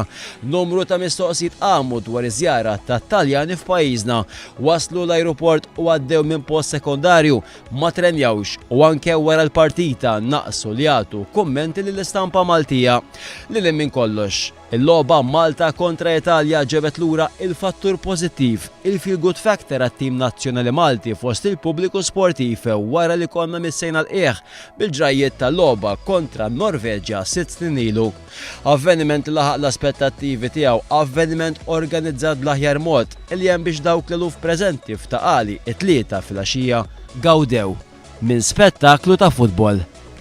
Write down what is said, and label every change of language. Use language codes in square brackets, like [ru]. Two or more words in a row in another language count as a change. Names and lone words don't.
[mt] Numru ta' mistoqsijiet qamu dwar iż-żjara tat-Taljani f'pajjiżna. Waslu l-ajruport u għaddew minn post sekondarju ma trenjawx u anke wara l-partita naqsu li jagħtu kummenti lill-istampa Maltija. Lil minn kollox, il-logħba Malta kontra Italja ġebet lura il-fattur pożittiv, il- [en] feel good factor [mt] għat-tim nazzjonali Malti fost il-pubbliku sportiv wara li konna missejna l-qiegħ bil-ġrajiet tal-logħba kontra Norveġja 6 snin ilu. Avveniment li laħaq l-aspettattivi tiegħu, avveniment organizzat bl-aħjar mod li hemm biex dawk l-eluf preżenti f'taqali it-tlieta fil-għaxija gawdew minn spettaklu ta' futbol.